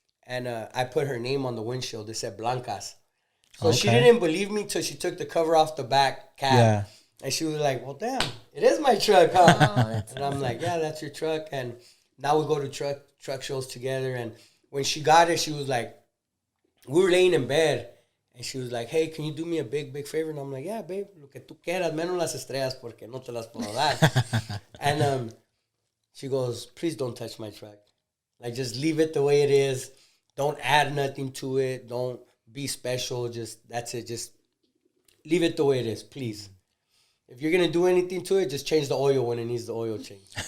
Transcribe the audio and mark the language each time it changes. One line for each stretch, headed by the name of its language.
English: And I put her name on the windshield. It said Blancas. So she didn't believe me till she took the cover off the back cab. Yeah. And she was like, well, damn, it is my truck, huh? Oh, and I'm like, yeah, that's your truck. And now we go to truck shows together. And when she got it, she was like, we were laying in bed. And she was like, hey, can you do me a big, big favor? And I'm like, yeah, babe,
Spanish: lo que tú quieras, menos las estrellas, porque no te las puedo dar.
English: And she goes, please don't touch my truck. Like, just leave it the way it is. Don't add nothing to it. Don't be special. Just, that's it. Just leave it the way it is, please. If you're going to do anything to it, just change the oil when it needs the oil change.